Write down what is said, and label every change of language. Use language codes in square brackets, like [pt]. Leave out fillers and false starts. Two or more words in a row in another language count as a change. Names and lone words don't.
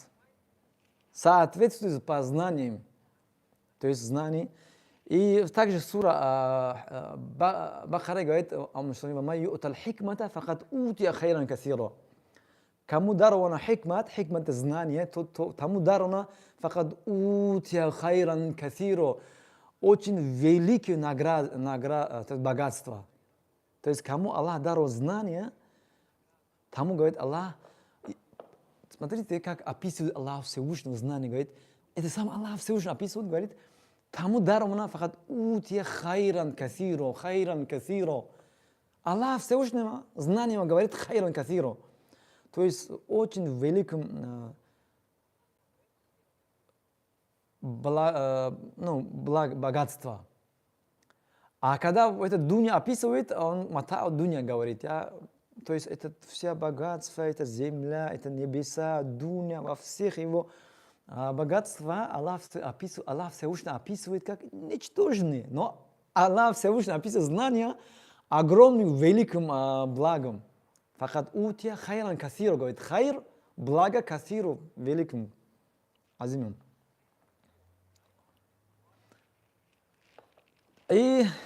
[ru] Соответствуйте по знаниям, то есть знания. И также сура Бакара говорит: кому даровано хикмат знание, тому даровано [ar] فقد أوتي خيرا كثيرا, [ru] очень великое богатство. То есть кому Аллах даровал знание, тому, говорит Аллах, смотрите, как описывает Аллах Всевышнего знание, говорит, это сам Аллах Всевышний описывает, говорит: тому даровано [ar] فقد أوتي خيرا كثيرا. [ru] Аллах Всевышнего знанием говорит [ar] خيرا كثيرا. [ru] То есть очень великим богатство. А когда это дуня описывает, он [ar] متاع الدنيا [ru] говорит. То есть это вся богатство, это земля, это небеса, дуня, во всех его богатства Аллах Всевышний описывает как ничтожные. Но Аллах Всевышний описывает знания огромным, великим благом. [ar] فقد أوتي خيرا كثيرا, [ru] говорит, хайр, благо касиру, великим, азимим. И